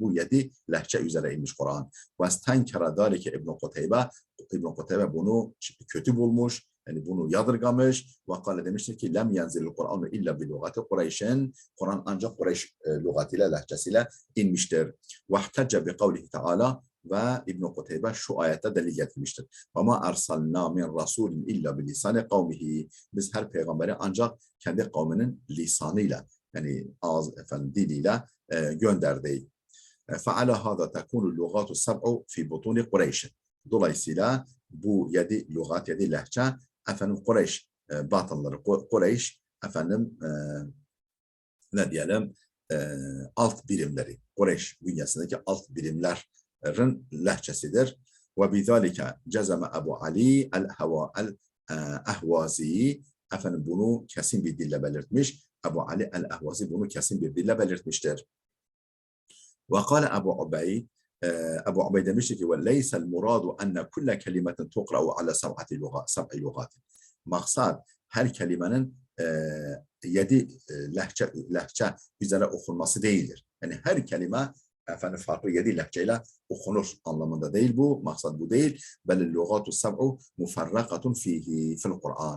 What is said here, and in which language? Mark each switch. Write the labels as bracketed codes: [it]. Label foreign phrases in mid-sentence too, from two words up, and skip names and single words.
[tr] Bu 7 lehçe üzere inmiş Kur'an. [ar] واستنكر ذلك [tr] İbn Kuteybe bunu kötü bulmuş, yani bunu yadırgamış [ar] وقال [tr] demiştir ki [ar] لم ينزل القرآن إلا بلغة قريش. [tr] Kur'an ancak Kureyş lügatıyla, lehçesiyle inmiştir. [ar] واحتج بقوله تعالى, [tr] ve İbn Kuteybe şu ayette delil getirmiştir. [ar] وما أرسلنا من رسول إلا بلسان قومه. [tr] Biz her peygamberi ancak kendi kavminin lisanıyla, yani ağız diliyle gönderdik. [ar] فَعَلَى هَذَا تَكُونُ اللُّغَاتُ السَّبْعُ فِي بُطُونِ قُرَيْشٍ. [tr] Dolayısıyla bu 7 lügat, 7 lehçe Kureyş batınları, Kureyş ne diyelim alt birimleri, Kureyş bünyesindeki alt birimlerin lehçesidir. [ar] وبذلك جزم أبو علي الأهوازي, [tr] bunu kesin bir dille belirtmiş. Ebu Ali el-Ahvazi bunu kesin bir dille belirtmiştir. [ar] وقال Ebu Ubeyd, Ebu Ubeyd [tr] demiştir ki [ar] وَلَيْسَ الْمُرَادُ أَنَّ كُلَّ كَلِمَةٍ تُقْرَأُ عَلَى سَبْعِ لُغَاتٍ. [tr] Maksat her kelimenin 7 lehçe üzere okunması değildir. Yani her kelime farklı 7 lehçeyle okunur anlamında değil bu. Maksat bu değil. [ar] بل لغات سبع مفرقة فيه في القرآن.